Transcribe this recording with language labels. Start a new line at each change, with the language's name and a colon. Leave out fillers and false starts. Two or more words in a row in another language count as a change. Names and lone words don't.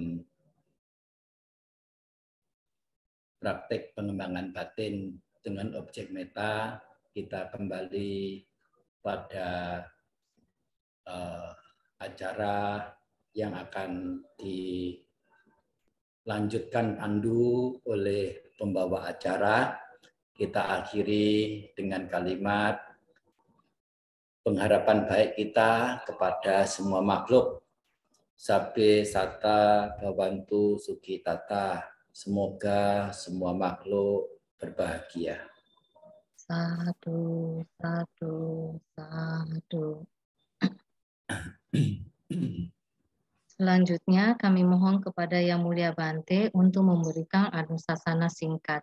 Indonesian: praktek pengembangan batin dengan objek meta, kita kembali pada acara yang akan dilanjutkan pandu oleh pembawa acara. Kita akhiri dengan kalimat pengharapan baik kita kepada semua makhluk.
Pali: Sabbe sata bhavantu sukhitata.
Indonesian: Semoga semua makhluk berbahagia.
Pali: Satu, satu, satu.
Indonesian: Selanjutnya kami mohon kepada Yang Mulia Bante untuk memberikan anusasana singkat.